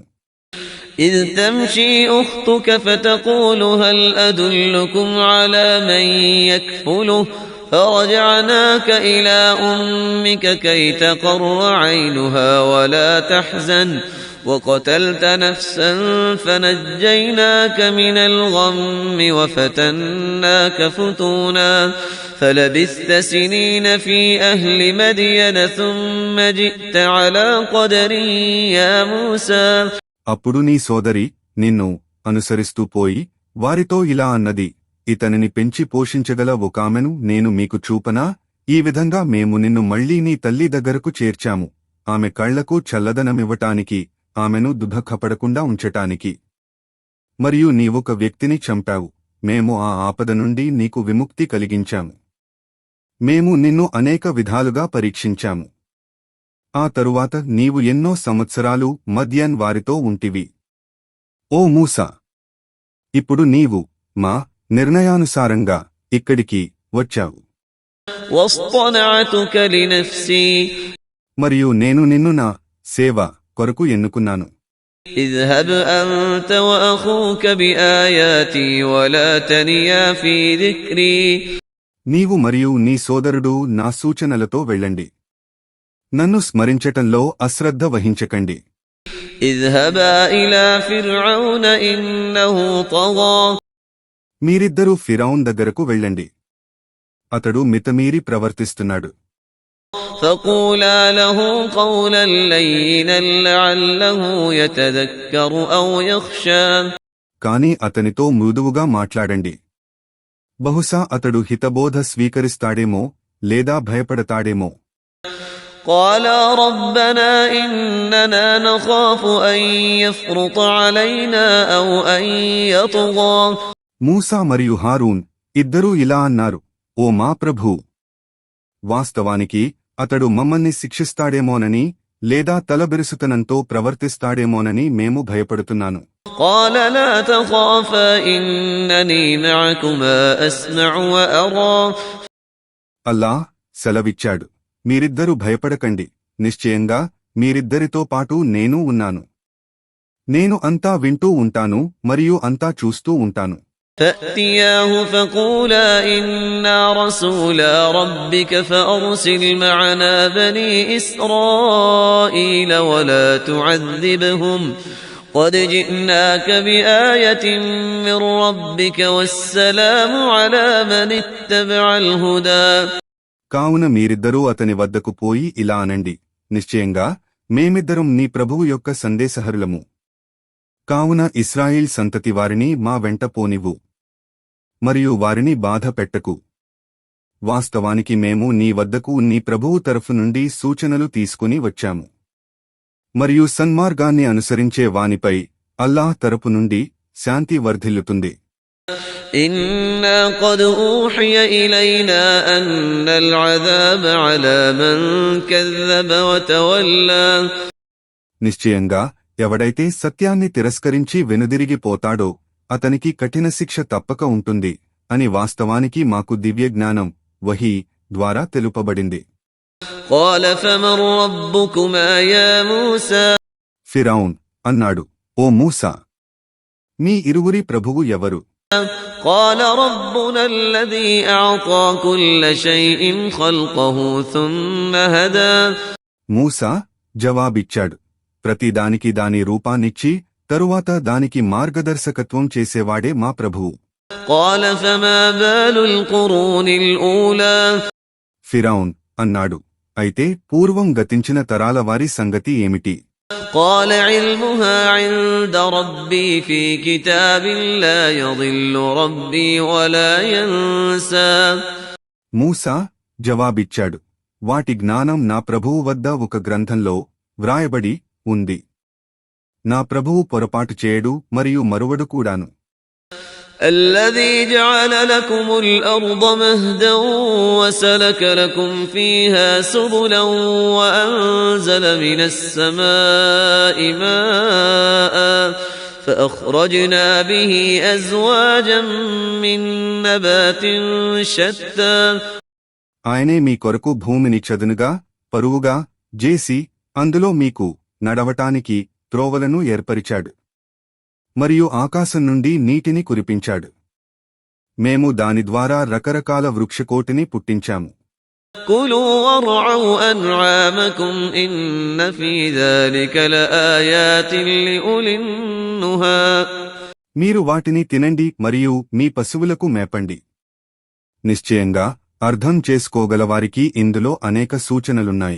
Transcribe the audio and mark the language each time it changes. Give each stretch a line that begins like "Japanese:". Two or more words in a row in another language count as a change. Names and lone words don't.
Arabic: إذ تمشي أختك فتقول هل أدلكم على من يكفله فرجعناك إلى أمك كي تقر عينها ولا تحزن وقتلت نفسا فنجيناك من الغم وفتناك فتونا فلبثت سنين في أهل مدين ثم جئت على قدر يا موسى.
Telugu: అప్పుడు నీ సోదరి నిన్ను అనుసరిస్తూ పోయి వారితో ఇలా అన్నది, ఇతనిని పెంచి పోషించగల ఒకామెను నేను మీకు చూపనా? ఈ విధంగా మేము నిన్ను మళ్లీ నీ తల్లి దగ్గరకు చేర్చాము, ఆమె కళ్లకు చల్లదనమివ్వటానికి, ఆమెను దుఃఖపడకుండా ఉంచటానికి. మరియు నీవొక వ్యక్తిని చంపావు, మేము ఆ ఆపద నుండి నీకు విముక్తి కలిగించాము. మేము నిన్ను అనేక విధాలుగా పరీక్షించాము. ఆ తరువాత నీవు ఎన్నో సంవత్సరాలు మద్యన్ వారితో ఉంటివి. ఓ మూసా, ఇప్పుడు నీవు మా నిర్ణయానుసారంగా ఇక్కడికి వచ్చావు.
Arabic: واصطنعتك لنفسي.
Telugu: మరియు నేను నిన్ను నా సేవ కొరకు ఎన్నుకున్నాను.
Arabic: اذهب أنت وأخوك بآياتي ولا تنيا في ذكري.
Telugu: నీవు మరియు నీ సోదరుడు నా సూచనలతో వెళ్ళండి, నన్ను స్మరించటంలో అశ్రద్ధ వహించకండి.
Arabic: اذهبا إلى فرعون إنه طغى.
Telugu: మీరిద్దరూ ఫిరౌన్ దగ్గరకు వెళ్ళండి. అతడు మితమీరి ప్రవర్తిస్తున్నాడు.
Arabic: فقولا له قولا لينا لعله يتذكر أو يخشى
Telugu: కాని అతనితో మృదువుగా మాట్లాడండి. బహుశా అతడు హితబోధ స్వీకరిస్తాడేమో లేదా భయపడతాడేమో.
Arabic: قالا ربنا إننا نخاف أن يفرط علينا أو أن يطغى
Telugu: మూసా మరియు హారూన్ ఇద్దరూ ఇలా అన్నారు, ఓ మా ప్రభూ, వాస్తవానికి అతడు మమ్మల్ని శిక్షిస్తాడేమోనని లేదా తలబెరుసుతనంతో ప్రవర్తిస్తాడేమోనని మేము భయపడుతున్నాను.
Arabic: قال لا تخافا إنني معكما أسمع وأرى
Telugu: అల్లాహ్ సెలవిచ్చాడు, మీరిద్దరూ భయపడకండి, నిశ్చయంగా మీరిద్దరితో పాటు నేను ఉన్నాను. నేను అంతా వింటూ ఉంటాను మరియు అంతా చూస్తూ ఉంటాను.
Arabic: فأتياه فقولا إنا رسولا ربك فأرسل معنا بني إسرائيل ولا تعذبهم قد جئناك بآية من ربك والسلام على من اتبع الهدى
Telugu: కావున మీరిద్దరూ అతని వద్దకు పోయి ఇలా అనండి, నిశ్చయంగా మేమిద్దరం నీ ప్రభువు యొక్క సందేశహరులము. కావున ఇశ్రాయేల్ సంతతి వారిని మా వెంట పోనివ్వు మరియు వారిని బాధ పెట్టకు. వాస్తవానికి మేము నీ వద్దకు నీ ప్రభువు తరఫు నుండి సూచనలు తీసుకుని వచ్చాము మరియు సన్మార్గాన్ని అనుసరించే వానిపై అల్లాహ్ తరపు నుండి శాంతి వర్ధిల్లుతుంది.
Arabic: إنا قد أوحي إلينا أن العذاب على من كذب وتولى
Telugu: నిశ్చయంగా ఎవడైతే సత్యాన్ని తిరస్కరించి వెనుదిరిగిపోతాడో అతనికి కఠిన శిక్ష తప్పక ఉంటుంది అని వాస్తవానికి మాకు దివ్యజ్ఞానం వహీ ద్వారా తెలుపబడింది.
Arabic: قال فمن ربكما يا موسى
Telugu: ఫిరౌన్ అన్నాడు, ఓ మూసా, మీ ఇరువురి ప్రభువు ఎవరు?
Arabic: قال ربنا الذي أعطى كل شيء خلقه ثم هدى
Telugu: మూసా జవాబిచ్చాడు, ప్రతిదానికి దాని రూపాన్నిచ్చి తరువాత దానికి మార్గదర్శకత్వం చేసేవాడే మా ప్రభువు.
Arabic: قال فما بال القرون الأولى
Telugu: ఫిరౌన్ అన్నాడు, అయితే పూర్వం గతించిన తరాల వారి సంగతి ఏమిటి?
Arabic: قال علمها عند ربي في كتاب لا يضل ربي ولا ينسى
Telugu: మూసా జవాబిచ్చాడు, వాటి జ్ఞానం నా ప్రభువు వద్ద ఒక గ్రంథంలో వ్రాయబడి ఉంది. నా ప్రభువు పొరపాటు చేయడు మరియు మరువడు కూడాను.
Arabic: الذي جعل لكم الأرض مهدا وسلك لكم فيها سبلا وأنزل من السماء ماء فأخرجنا به أزواجا من نبات شتى
Telugu: ఆయనే మీ కొరకు భూమిని చదునుగా పరువుగా జేసి అందులో మీకు నడవటానికి త్రోవలను ఏర్పరిచాడు మరియు ఆకాశం నుండి నీటిని కురిపించాడు. మేము దాని ద్వారా రకరకాల వృక్షకోటిని పుట్టించాము.
Arabic: كلوا وارعوا أنعامكم إن في ذلك لآيات لأولي النهى
Telugu: మీరు వాటిని తినండి మరియు మీ పశువులకు మేపండి. నిశ్చయంగా అర్థం చేసుకోగలవారికి ఇందులో అనేక సూచనలున్నాయి.